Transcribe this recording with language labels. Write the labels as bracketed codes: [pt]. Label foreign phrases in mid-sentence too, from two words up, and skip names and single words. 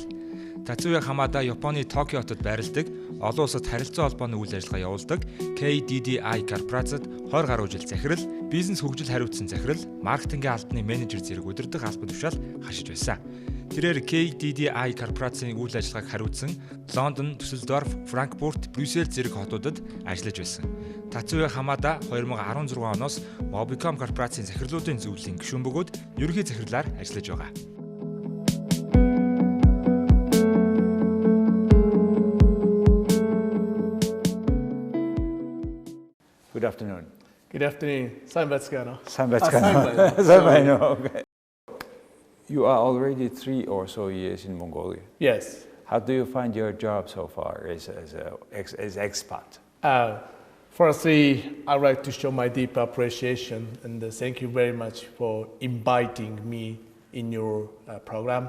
[mn] Татsuya Hamada Японы Токио хотод байрладаг, олон улсад харилцаа холбооны үйл ажиллагаа явуулдаг KDDI корпорацид 20 гаруй жил захирал, бизнес хөгжил хариуцсан захирал, маркетингийн албаны менежер зэрэг удирдах албан тушаал хашиж байсан. Тэрээр KDDI корпорацийн үйл ажиллагааг хариуцсан Лондон, Düsseldorf, Frankfurt, Брюссел зэрэг хотуудад ажиллаж байсан. Tatsuya Hamada 2016 оноос Мобиком корпорацийн захирлуудын зөвлөлийн гишүүн бөгөөд ерөнхий захирлаар ажиллаж байгаа. [en] Good afternoon. Good afternoon. [mn] Сайн байцгаана. Сайн байцгаана. [en] Okay. You are already 3 or so years in Mongolia. Yes. How do you find your job so far as expat? Firstly, I'd like to show my deep appreciation and thank you very much for inviting me in your program.